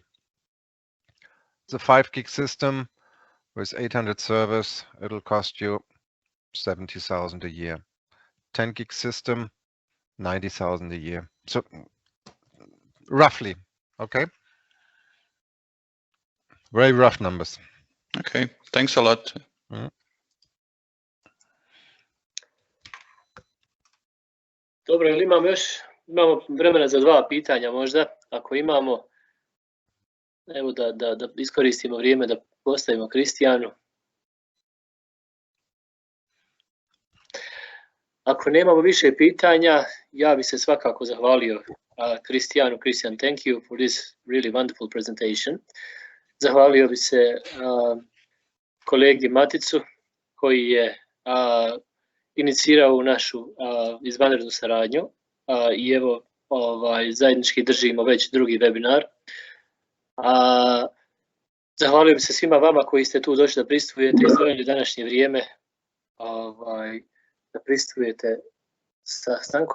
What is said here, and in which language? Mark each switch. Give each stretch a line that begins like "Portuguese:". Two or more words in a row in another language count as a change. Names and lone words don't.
English: It's a 5 gig system With 800 servers, it'll cost you 70,000 a year. 10 gig system, 90,000 a year. So roughly, okay? Very rough numbers. Okay, thanks a lot.
Bosnian: Dobro, ili imamo vremena za 2 pitanja možda, ako imamo, evo da iskoristimo vrijeme da postavimo Kristijanu. Ako nemamo više pitanja, ja bi se svakako zahvalio Kristijanu.
English: Christian, thank you for this really wonderful presentation.
Bosnian: Zahvalio bi se kolegi Maticu koji je inicirao u našu izvanrednu saradnju i evo zajednički držimo već drugi webinar. Zahvalio bi se svima vama koji ste tu došli da pristvujete i izdvojili današnje vrijeme da pristvujete sastanku.